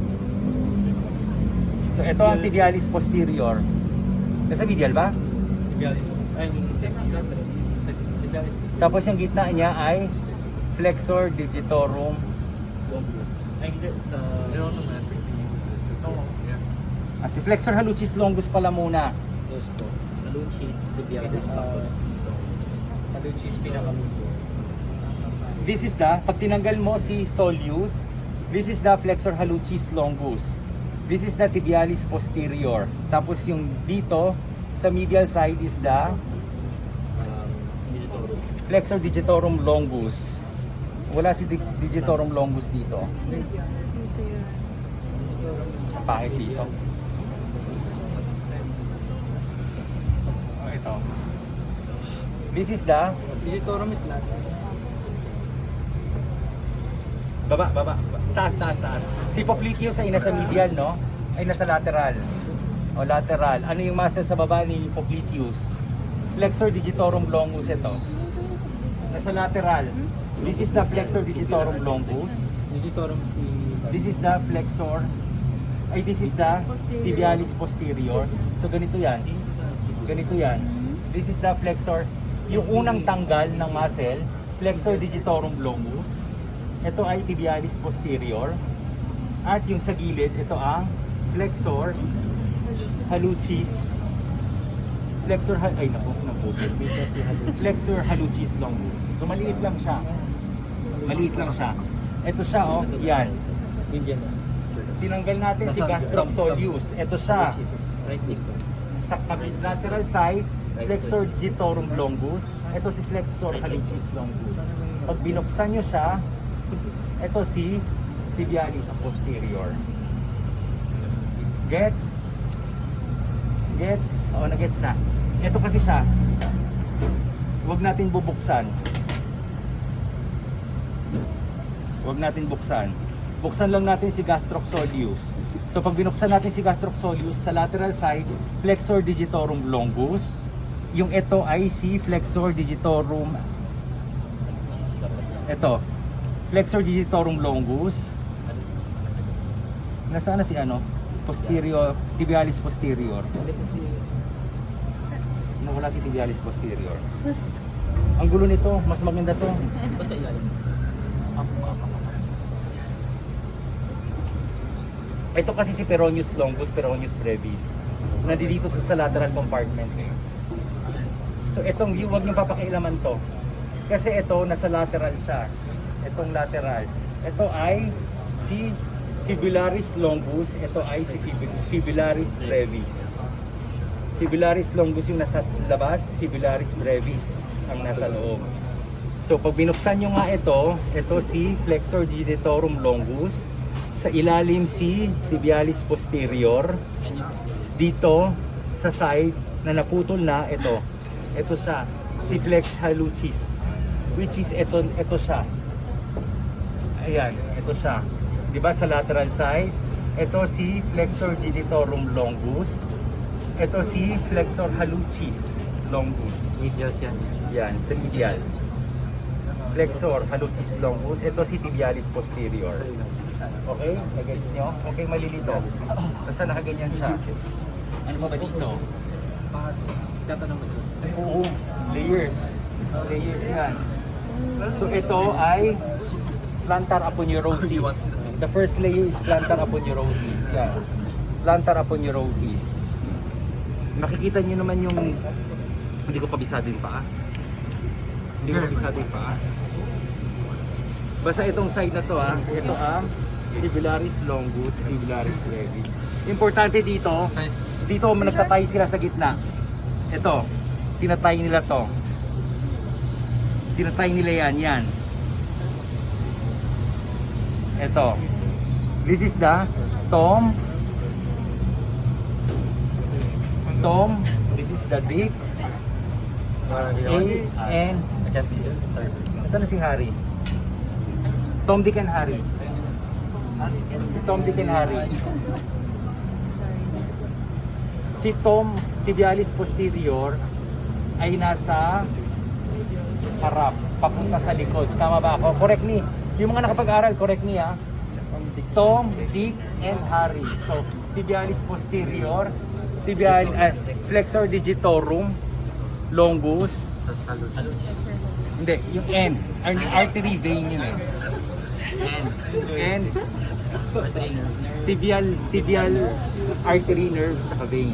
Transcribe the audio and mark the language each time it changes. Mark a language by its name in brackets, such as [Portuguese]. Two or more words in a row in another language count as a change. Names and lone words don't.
[Filipino] So ito ang tibialis posterior. Nasa medial ba? Tibialis Tapos yung gitna niya ay flexor digitorum. Ay, hindi. Sa... Si flexor hallucis longus pala muna. Gusto. Hallucis, tibialis, tapos... Hallucis, pinakamundo. [English] This is the, [Filipino] pag tinanggal mo si soleus, [English] this is the flexor hallucis longus. This is the tibialis posterior. [Filipino] Tapos yung dito, sa medial [English] side is the [Filipino] flexor digitorum longus. Wala si digitorum longus dito. Pangit dito. Ito. [English] This is the Digitorum is not. [Filipino] baba. Taas. Si popliteus ay nasa medial, no? Ay nasa lateral. O lateral. Ano yung muscle sa baba ni popliteus? Flexor digitorum longus ito. Nasa lateral. [English] This is the flexor digitorum longus. [Filipino] Digitorum si... [English] This is the flexor. This is the tibialis posterior. [Filipino] So ganito yan. [English] This is the flexor. [Filipino] Yung unang tanggal ng muscle, flexor digitorum longus. Ito ay tibialis posterior. At yung sa gilid, ito ang flexor hallucis. Flexor hallucis longus. So maliit lang siya. Ito siya, oh. Yan. Tinanggal natin si gastrocsoleus. Ito siya. [English] Right leg ko. [Filipino] sa lateral side, flexor digitorum longus. Ito si flexor hallucis longus. Pag binuksan nyo siya, ito si tibialis posterior. Gets? Gets? Oo, na-gets na. Ito kasi siya. Huwag natin bubuksan. Huwag natin buksan. Buksan lang natin si gastrosoleus. So pag binuksan natin si gastrosoleus sa lateral side, flexor digitorum longus. Yung ito ay si flexor digitorum. Ito. Flexor digitorum longus. Nasaan na si ano? Posterior, tibialis posterior. Hindi po si... Nawala si tibialis posterior. Ang gulo nito, mas maganda to. Hindi po sa ilalim. Ito kasi si peroneus longus, peroneus brevis. Nandito sa [English] lateral compartment [Filipino] eh. So itong view, huwag niyong papakialaman to. Kasi ito, nasa lateral siya. Itong lateral. Ito ay si fibularis longus. Ito ay si fibularis brevis. Fibularis longus yung nasa labas, fibularis brevis ang nasa loob. So pag binuksan nyo nga ito si flexor digitorum longus. Sa ilalim si tibialis posterior. Dito sa side na naputol na ito siya, si flex hallucis, [English] which is [Filipino] ito siya. Ayan, ito siya. 'Di ba sa lateral side? Ito si flexor digitorum longus. Ito si flexor hallucis longus. Medial siya. Yan, sa medial. Flexor hallucis longus. Ito si tibialis posterior. Okay? Nag-gets nyo? Okay, malilito. Basta nakaganyan siya. Ano ba dito? Tatanong mo sila. Oo, layers. Layers yan. So ito ay plantar aponeurosis. [English] The first layer is plantar aponeurosis. [Filipino] Yan. Plantar aponeurosis. Nakikita nyo naman yung... Hindi ko kabisado yung paa. Hindi ko kabisado yung paa. Basta itong side na to ito ang fibularis longus, fibularis brevis. Importante dito nagtatay sila sa gitna. Ito, tinatay nila to. Tinatay nila yan. Ito. [English] This is the tom. This is the dick. And I can't see it. Sorry. [Filipino] saan na si Harry? Tom, Dick and Harry. Si Tom, Dick and Harry. Si Tom, tibialis posterior, ay nasa harap, papunta sa likod. Tama ba ako? [English] Correct me. [Filipino] Yung mga nakapag-aral, [English] correct me ha. Tom, Dick, and Harry. [Filipino] So, tibialis posterior, flexor digitorum, longus, hindi, yung end. [English] Artery vein [Filipino] yun eh. [English] And tibial artery nerve saka vein.